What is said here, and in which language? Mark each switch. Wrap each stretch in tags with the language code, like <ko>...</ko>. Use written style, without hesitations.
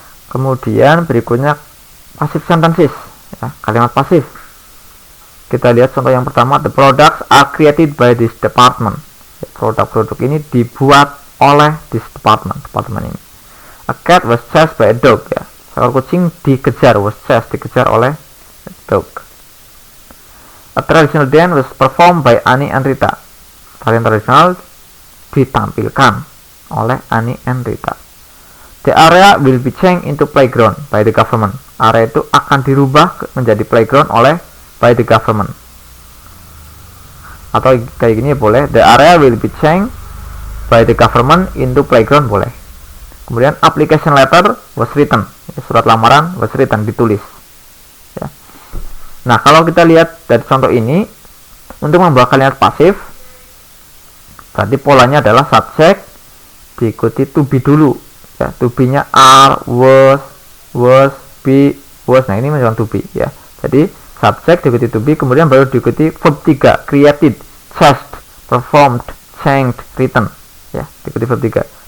<id>Kemudian berikutnya passive sentences ya, kalimat pasif. Kita lihat contoh yang pertama,</id> <en>the products are created by this department.</en> <id>Produk-produk ini dibuat oleh</id> <en>this department</en> <id>ini.</id> <en>A cat was chased by a dog ya.</en> <id>Seekor kucing dikejar,</id> <en>was chased,</en> <id>dikejar oleh</id> <en>a dog. A traditional dance was performed by Ani and Rita.</en> <id>Tarian tradisional ditampilkan oleh</id> <en>Ani and Rita. The area will be changed into playground by the government.</en> <id>Area itu akan dirubah menjadi</id> <en>playground by the government.</en> <id>Atau kayak gini ya boleh,</id> <en>the area will be changed by the government into playground boleh.</en> <id>Kemudian</id> <en>application letter was written,</en> <id>surat lamaran</id> <en>was written,</en> <id>ditulis ya. Nah, kalau kita lihat dari contoh ini, untuk membawa kalimat pasif berarti polanya adalah subjek diikuti to be dulu ya, to be nya are, was, be, was. Nah, ini menunjukkan to be ya. Jadi subjek diikuti to be, kemudian baru diikuti verb 3, created, chased, performed, changed, written ya, diikuti verb 3.</id>